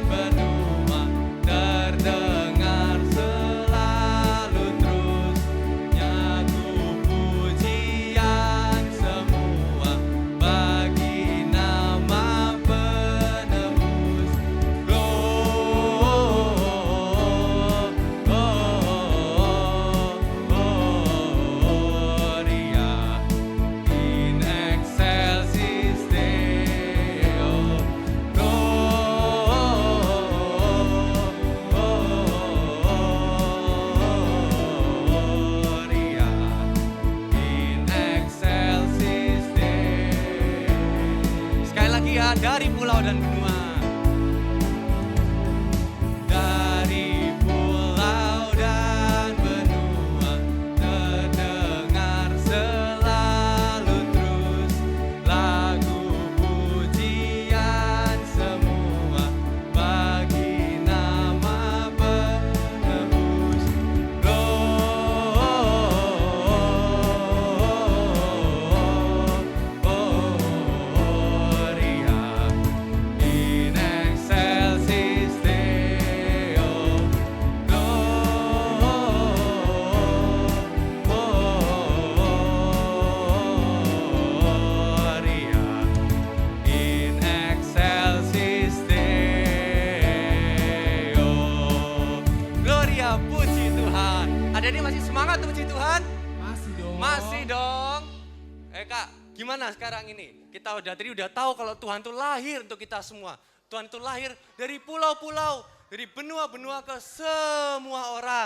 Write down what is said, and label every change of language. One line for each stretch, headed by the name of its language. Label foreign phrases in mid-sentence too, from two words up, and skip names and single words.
Indonesian: benua terdengar selalu terus nyaku pujian semua bagi nama penebus.
Latin: Gloria in excelsis Deo. Gloria in excelsis Deo.
Indonesian: Sekali lagi ya, dari pulau dan benua. Dari pulau dan benua terdengar selalu terus lagu pujian semua bagi nama penebus.
Latin: Gloria in excelsis Deo. Gloria in excelsis Deo. Gloria,
Indonesian: puji Tuhan. Adik-adik masih semangat puji Tuhan? Masih dong. Masih dong. Kak, gimana sekarang ini? Kita tadi udah tahu kalau Tuhan itu lahir untuk kita semua. Tuhan itu lahir dari pulau-pulau, dari benua-benua ke semua orang.